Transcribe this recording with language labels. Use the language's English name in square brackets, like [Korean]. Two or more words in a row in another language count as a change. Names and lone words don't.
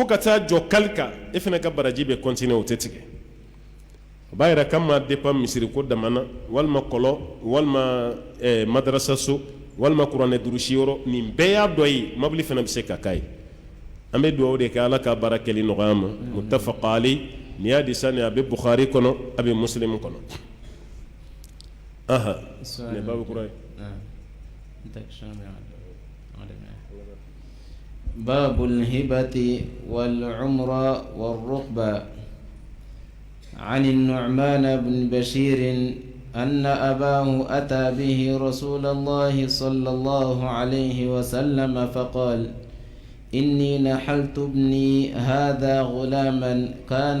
[Bambara] ka taa jɔ kali kan e fana ka baraji bɛ continuer o tɛ tigɛ o b'a yɛrɛ k'a ma dépend misiriko dama na walima kɔlɔ walima madarasa so walima kuranɛ durusi yɔrɔ nin bɛɛ y'a dɔ ye mobili fana bɛ se ka k'a ye an bɛ dugawu de kɛ ala ka baara kɛli nɔgɔya ma [Arabic] متفق عليه [Bambara] ni y'a di sani a bɛ Bukhari kɔnɔ a bɛ Muslim kɔnɔ aha ne babu kura ye [Arabic] باب الهبة والعمرة والرقبة عن النعمان بن بشير أن أباه أتى به رسول الله صلى الله عليه وسلم فقال إني نحلت ابني هذا غلاما كان